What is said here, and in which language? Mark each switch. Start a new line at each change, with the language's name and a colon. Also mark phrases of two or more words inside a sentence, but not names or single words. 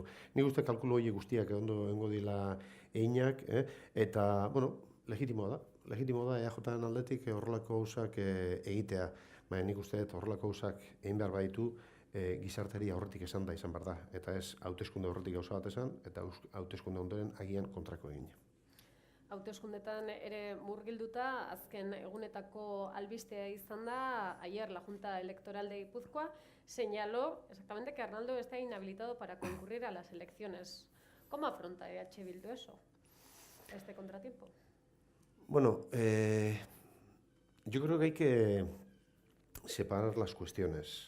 Basque: Nik uste kalkulo horiek guztiak ondo egongo dira einak, eta, legitimoa da EAJaren aldetik horrelako gauzak egitea, baina nik uste horrelako gauzak egin behar baditu gizarteari aurretik esan da izan behar da, eta ez hauteskunde aurretik gauza bat esan, eta hauteskunde ondoren agian kontrako egin. Hauteskundetan ere murgilduta, azken egunetako albistea izan da,
Spanish: ayer la Junta Electoral de Guipúzcoa señaló exactamente que Arnaldo está inhabilitado para concurrir a las elecciones ¿Cómo afronta EH Bildu eso, este contratiempo? Bueno, yo creo que hay que separar las cuestiones.